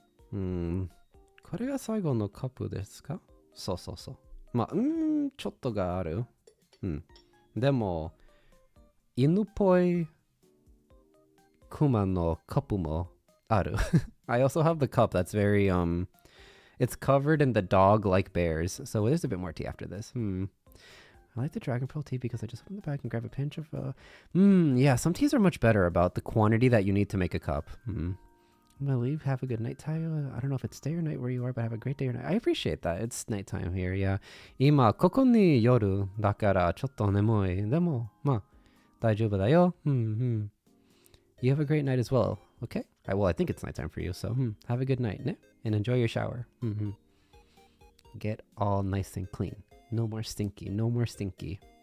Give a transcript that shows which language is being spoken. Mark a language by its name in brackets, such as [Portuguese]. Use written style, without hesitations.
[Japanese] これが最後のカップですか？そうそうそう。まあ、ちょっとがある。でも、犬っぽいクマのカップもある。 [English] I also have the cup that's very, it's covered in the dog-like bears, so there's a bit more tea after this. I like the Dragon Pearl tea because I just open the bag and grab a pinch of, yeah, some teas are much better about the quantity that you need to make a cup. I'm gonna leave. Have a good night, Tayo. I don't know if it's day or night where you are, but have a great day or night. I appreciate that. It's nighttime here, yeah. [Japanese] 今、ここに夜だからちょっと眠い。でも、まあ、大丈夫だよ。 [English] You have a great night as well, okay? Well, I think it's nighttime for you, so have a good night, ne? And enjoy your shower. Get all nice and clean. No more stinky, no more stinky.